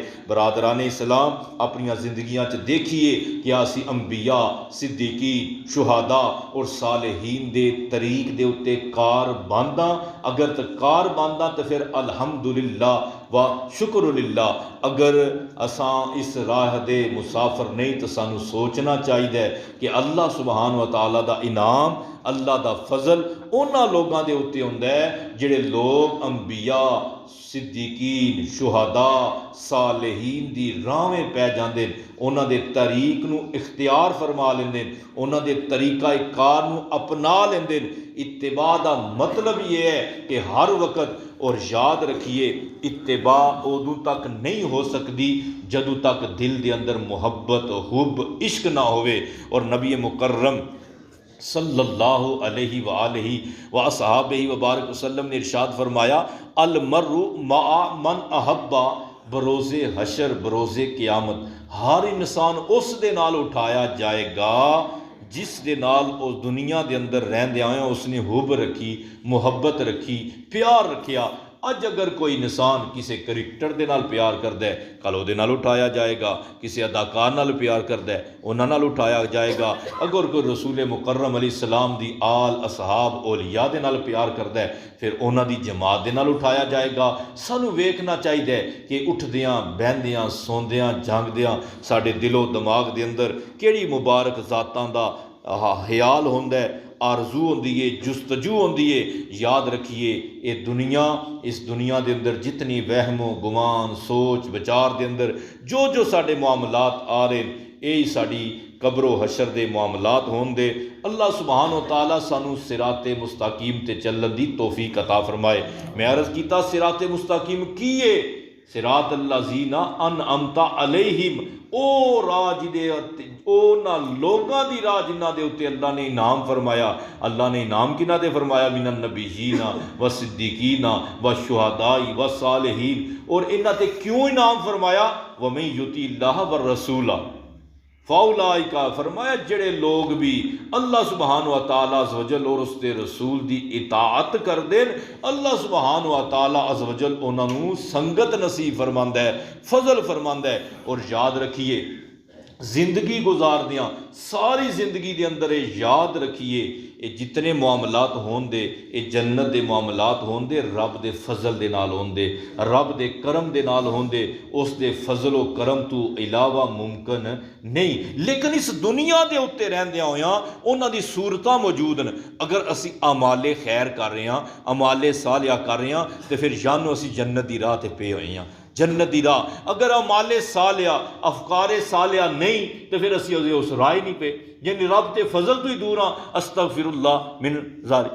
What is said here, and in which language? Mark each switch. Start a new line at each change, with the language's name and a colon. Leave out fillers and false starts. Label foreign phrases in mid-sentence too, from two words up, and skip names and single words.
Punjabi: برادران اسلام، اپنی زندگیاں چ دیکھیے کہ اسی انبیاء، صدیقین، شہداء اور صالحین دے طریق دے اتے کار بانداں، اگر تک کار بانداں تو پھر
Arabic: الحمدللہ و شکر للہ،
Punjabi: اگر اساں اس راہ دے مسافر نہیں تو سانو سوچنا چاہیے کہ
Arabic: اللہ سبحانہ و تعالیٰ
Punjabi: دا انعام، اللہ دا فضل اونا لوگاں دے اتے ہوندا ہے جڑے لوگ انبیاء، صدیقین، شہداء، صالحین دی راہیں پہ جاندے، اونا دے طریق نو اختیار فرما لیندے، اونا دے طریقہ کار نو اپنا لیندے۔ اتباع دا مطلب یہ ہے کہ ہر وقت، اور یاد رکھیے اتباع ادو تک نہیں ہو سکتی جدو تک دل دے اندر محبت، حب، عشق نہ ہوئے۔ اور نبی مکرم
Arabic: صلی اللہ علیہ وآلہ وصحابہ وبارک وسلم
Punjabi: نے ارشاد فرمایا،
Arabic: المرء مع من احبا،
Punjabi: بروز حشر، بروز قیامت ہر انسان اس دے نال اٹھایا جائے گا جس دے نال اس دنیا دے اندر رہندے آئے اس نے حب رکھی، محبت رکھی، پیار رکھیا۔ اج اگر کوئی انسان کسی کریکٹر دے نال پیار کردا ہے، کل او دے نال اٹھایا جائے گا، کسی اداکار نال پیار کردا ہے انہاں نال اٹھایا جائے گا، اگر کوئی رسول مکرم
Arabic: علیہ السلام
Punjabi: دی آل، اصحاب، اولیاء دے نال پیار کردا ہے پھر انہاں دی جماعت دے نال اٹھایا جائے گا۔ سانو ویکھنا چاہیے کہ اٹھدیاں، بہندیاں، سوندیاں، جاگدیاں ساڈے دل و دماغ دے اندر کیڑی مبارک ذاتاں دا خیال ہوندا ہے، آرزو ہوندی ہے، جستجو ہوندی ہے۔ یاد رکھیے اس دنیا دے اندر جتنی وہم و گمان، سوچ بچار دے اندر جو ساڈے معاملات آ رہے ہیں، یہی ساڈی قبر و حشر دے معاملات ہون دے۔
Arabic: اللہ سبحانہ و تعالیٰ
Punjabi: سانو صراط مستقیم تے چلن دی توفیق عطا فرمائے۔ میں عرض کیتا صراط مستقیم کیے،
Arabic: صراط الذین انعمت علیہم،
Punjabi: او راج دے اونا لوگاں دی راہ جنہاں دے اتے اللہ نے انعام فرمایا۔ اللہ نے انعام کنہ دے فرمایا،
Arabic: من النبیین والصدیقین والشہداء والصالحین،
Punjabi: اور انہاں تے کیوں انعام فرمایا؟
Arabic: ومن یطع اللہ والرسول فاولئک،
Punjabi: فرمایا جڑے لوگ بھی
Arabic: اللہ سبحانہ و تعالیٰ عز و جل
Punjabi: اور اس دے رسول دی اطاعت کر دیں،
Arabic: اللہ سبحانہ و تعالیٰ عز و جل
Punjabi: انہاں نوں سنگت نصیب فرماندا ہے، فضل فرماندا ہے۔ اور یاد رکھیے زندگی گزار دیاں ساری زندگی دے اندر یاد رکھیے یہ جتنے معاملات ہون دے، یہ جنت دے معاملات ہون دے رب دے فضل دے نال ہون دے، رب دے کرم دے نال ہون دے، اس دے فضل و کرم تو علاوہ ممکن نہیں۔ لیکن اس دنیا دے اتے رہندیاں ہویاں انہاں دی صورتاں موجود ہیں۔ اگر اسی اعمال خیر کر رہے ہیں، اعمال صالحہ کر رہے ہیں تو پھر جانو اسی جنت دی راہ تے پے ہوئے ہیں، جنت دی راہ۔ اگر اعمال صالحہ، افکار صالحہ نہیں تو پھر اسی اس راہ نہیں پہ، یعنی رب تے فضل تو ہی دور ہاں۔
Arabic: استغفر اللہ من ذالک۔